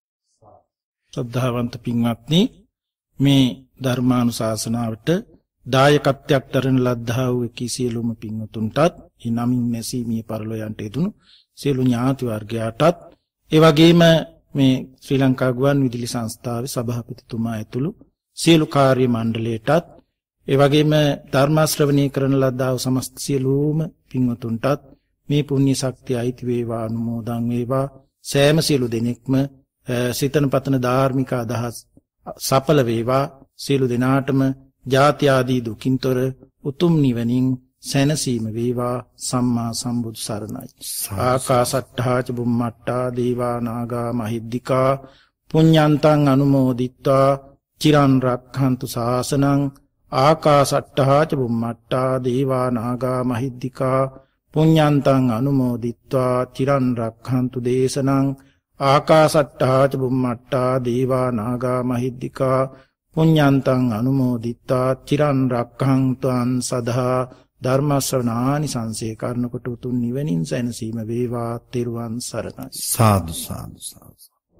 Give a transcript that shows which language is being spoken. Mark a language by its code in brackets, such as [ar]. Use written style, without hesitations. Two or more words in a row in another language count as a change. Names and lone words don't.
[si] ශ්‍රද්ධාවන්ත පින්වත්නි මේ ධර්මානුශාසනාවට දායකත්වයක් දරන ලද්දා වූ කිසියලුම පින්වතුන්ටත් ඒ නමින් නැසීමේ පරලෝයන්ට යෙදුණු සියලු ඥාති වර්ගයාටත් ඒ වගේම මේ ශ්‍රී ලංකා ගුවන් විදුලි සංස්ථාවේ සභාපතිතුමා ඇතුළු සියලු කාර්ය මණ්ඩලයටත් ඒ වගේම ධර්ම ශ්‍රවණය කරන ලද්දා වූ සමස්ත සියලුම පින්වතුන්ටත් මේ පුණ්‍ය ශක්තිය අයිති වේවා අනුමෝදන් වේවා. සෑම සියලු දෙනෙක්ම සිතන පතන ධාර්මික අදහස් සඵල වේවා. සියලු දෙනාටම ජාති ආදී දුකින්තොර උතුම් නිවනින් සැනසීම වේවා. සම්මා සම්බුදු සරණයි. [pi] ආකාසට්ඨා ච බුම්මට්ඨා දේවා නාග මහිද්దికා පුඤ්ඤන්තං අනුමෝදිත්වා චිරන් රක්ඛන්තු ශාසනං. ආකාසට්ඨා ච බුම්මට්ඨා දේවා නාග මහිද්దికා පුඤ්ඤන්තං අනුමෝදිත්වා චිරන් රක්ඛන්තු දේශනං. ආකාසට්ඨා ච බුම්මට්ඨා දේවා නාග මහිද්దికා පුඤ්ඤන්තං අනුමෝදිත්වා චිරන් රක්ඛන්තුං සදා. [si] ධර්ම ශ්‍රවණානි සංසේ කරනකොට උතුම් නිවනින් සැනසීම වේවා. තෙරුවන් සරණයි. සාදු සාදු සාදු.